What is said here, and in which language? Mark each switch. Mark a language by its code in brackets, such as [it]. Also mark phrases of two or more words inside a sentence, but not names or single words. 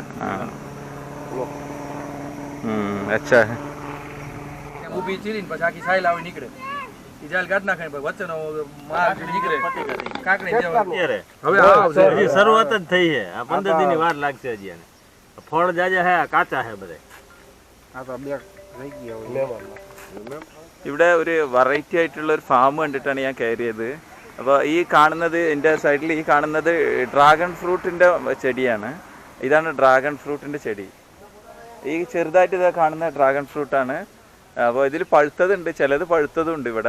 [hi] हाँ अच्छा है. [gu] ઊભી ચીરીને પછી આખી સાઈલ આવી નીકળે. ઈ જાલ કાઢ નાખે પછી વચ્ચેનો માર્ગ નીકળે. કાકડી જેવા હવે આવશે. હજી શરૂઆત જ થઈ છે. આ 15 દિનની વાર લાગશે હજી આને. ફળ જાજા હે, કાચા હે બધે. આ તો બે રહી ગયા હોય. [ml] ഇവിടെ ഒരു വെറൈറ്റി ആയിട്ടുള്ള ഒരു ഫാം കണ്ടിട്ടാണ് ഞാൻ കയറിയത്. അപ്പോൾ ഈ കാണുന്നത് എൻ്റെ സൈഡിൽ ഈ കാണുന്നത് ഡ്രാഗൺ ഫ്രൂട്ടിൻ്റെ ചെടിയാണ്. ഇതാണ് ഡ്രാഗൺ ഫ്രൂട്ടിൻ്റെ ചെടി. ഈ ചെറുതായിട്ട് ഇത് കാണുന്ന ഡ്രാഗൺ ഫ്രൂട്ടാണ്. അപ്പോൾ ഇതിൽ പഴുത്തതുണ്ട്, ചിലത് പഴുത്തതുണ്ട് ഇവിടെ.